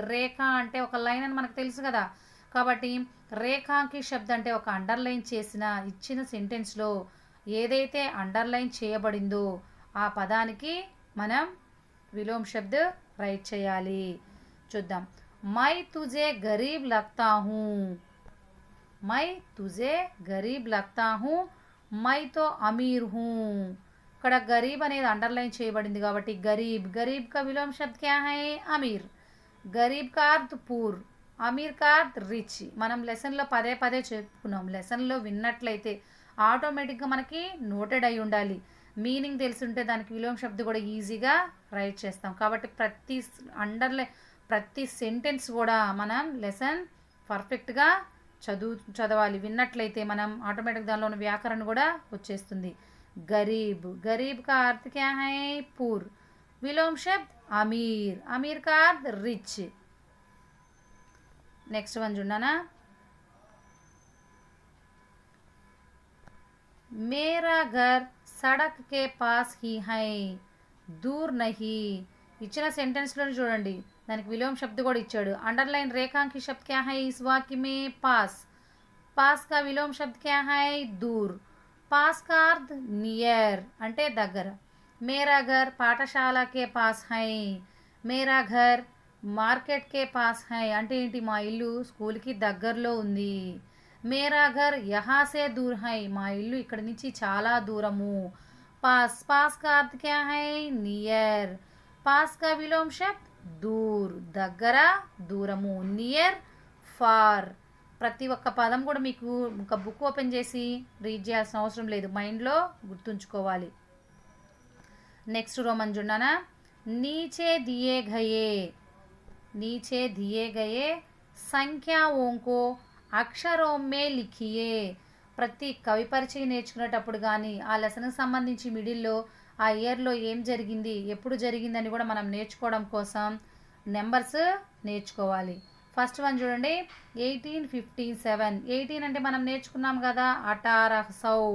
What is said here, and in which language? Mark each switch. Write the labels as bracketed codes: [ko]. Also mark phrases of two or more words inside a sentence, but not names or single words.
[te] రేఖ అంటే ఒక లైన్ అని మనకు తెలుసు కదా, కాబట్టి [hi] रेखांकित शब्द [te] అంటే ఒక అండర్లైన్ చేసిన ఇచ్చిన సెంటెన్స్లో ఏదైతే అండర్లైన్ చేయబడిందో ఆ పదానికి మనం [hi] विलोम शब्द [te] రైట్ చేయాలి। చూద్దాం, [hi] मैं तुझे गरीब लगता हूँ। मैं तुझे गरीब लगता हूँ, मैं तो अमीर हूँ। [te] ఇక్కడ గరీబ్ అనేది అండర్లైన్ చేయబడింది కాబట్టి గరీబ్, [hi] गरीब का विलोम शब्द क्या है? [te] అమీర్। [hi] गरीब का अर्थ पुअर, अमीर का अर्थ रिच। [te] మనం లెసన్లో పదే పదే చెప్పుకున్నాం। లెసన్లో విన్నట్లయితే ఆటోమేటిక్గా మనకి నోటెడ్ అయి ఉండాలి। మీనింగ్ తెలుసుంటే దానికి [hi] विलोम शब्द [te] కూడా ఈజీగా రైట్ చేస్తాం। కాబట్టి ప్రతి సెంటెన్స్ కూడా మనం లెసన్ పర్ఫెక్ట్గా చదవాలి. విన్నట్లయితే మనం ఆటోమేటిక్ దానిలో ఉన్న వ్యాకరణ కూడా వచ్చేస్తుంది. [hi] गरीब, गरीब का अर्थ क्या है? पुअर. विलोम शब्द अमीर, अमीर का अर्थ रिच. [en] Next one [hi] जुड़ना. मेरा घर सड़क के पास ही है, दूर नहीं. [te] ఇచ్చిన సెంటెన్స్లో చూడండి, దానికి [hi] विलोम शब्द [te] కూడా ఇచ్చాడు. [hi] అండర్లైన్ రేఖాంకి శబ్द क्या है इस वाक्य में? पास. पास का विलोम शब्द क्या है? दूर. पास का अर्थ नियर [te] అంటే దగ్గర. [hi] मेरा घर పాఠశాల के पास है, मेरा घर మార్కెట్ के पास है [te] అంటే ఏంటి? మా ఇల్లు స్కూల్కి దగ్గరలో ఉంది. [hi] मेरा घर यहाँ से दूर है, [te] మా ఇల్లు ఇక్కడ నుంచి చాలా దూరము. [hi] पास, पास का अर्थ क्या है? नियर. पास का विलोम शब्द दूर, [te] దగ్గర, దూరము. [en] Near, far. [te] ప్రతి ఒక్క పదం కూడా మీకు ఒక [en] book open [te] చేసి రీడ్ చేయాల్సిన అవసరం లేదు, మైండ్లో గుర్తుంచుకోవాలి. [en] Next Roman [hi] जुड़ना. नीचे दिए गए, नीचे दिए गए సంఖ్యాओं को అక్షరోं में लिखिए. [te] ప్రతి కవి పరిచయం నేర్చుకునేటప్పుడు కానీ ఆ లెసన్కి సంబంధించి మిడిల్లో ఆ ఇయర్లో ఏం జరిగింది, ఎప్పుడు జరిగిందని కూడా మనం నేర్చుకోవడం కోసం నెంబర్స్ నేర్చుకోవాలి. [en] First one [te] చూడండి, 1857. 18 అంటే మనం నేర్చుకున్నాం కదా, 1800.